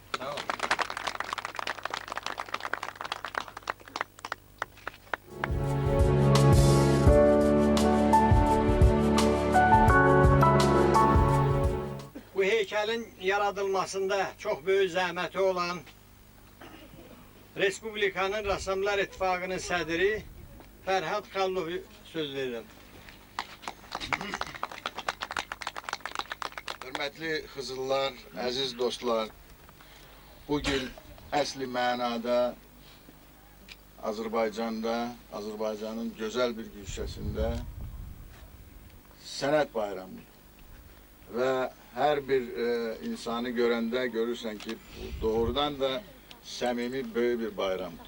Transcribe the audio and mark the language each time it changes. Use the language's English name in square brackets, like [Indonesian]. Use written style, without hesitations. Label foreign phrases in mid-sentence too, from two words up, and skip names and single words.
[Azerbaijani] Sağ ol. Bu heykelin yaradılmasında [Turkish] çok büyük zahmeti olan [Azerbaijani] Respublikanın Rəssamlar İttifaqının sədri Fərhad Xallov söz verirəm. Hörmətli Xızıllar, əziz dostlar, bugün əsli mənada Azərbaycanda, Azərbaycanın gözəl bir güşəsində sənət bayramı və hər bir insanı görəndə görürsən ki, bu doğrudan da səmimi böyük bir bayramdır.